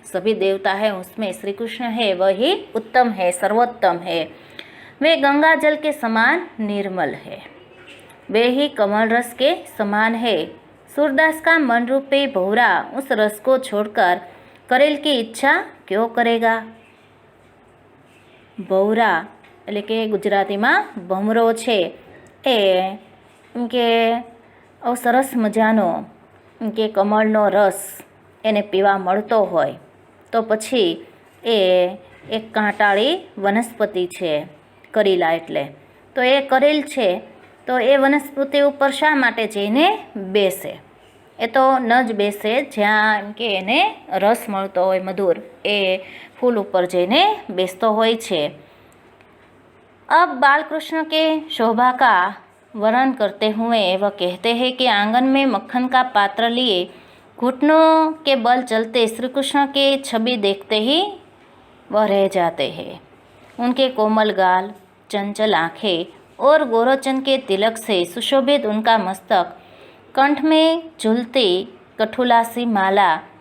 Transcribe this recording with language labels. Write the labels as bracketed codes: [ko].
[hi] सभी देवता है उसमें श्री कृष्ण है वही उत्तम है, सर्वोत्तम है. वे गंगा जल के समान निर्मल है, वे ही कमल रस के समान है. सूरदास का मन रूपी भौरा उस रस को छोड़कर करेल की इच्छा क्यों करेगा. [gu] भौरा એટલે કે ગુજરાતીમાં ભમરો છે એ એમ કે સરસ મજાનો એમ કે કમળનો રસ એને પીવા મળતો હોય તો પછી એ એક કાંટાળી વનસ્પતિ છે, કરેલા એટલે તો એ કરેલ છે, તો એ વનસ્પતિ ઉપર શા માટે જઈને બેસે. એ તો ન જ બેસે જ્યાં એમ કે એને રસ મળતો હોય મધુર, એ ફૂલ ઉપર જઈને બેસતો હોય છે. [hi] अब बालकृष्ण के शोभा का वर्णन करते हुए वह कहते हैं कि आंगन में मक्खन का पात्र लिए घुटनों के बल चलते श्री कृष्ण की छवि देखते ही वह रह जाते हैं. उनके कोमल गाल, चंचल आँखें और गोरोचन के तिलक से सुशोभित उनका मस्तक, कंठ में झूलती कठुला सी माला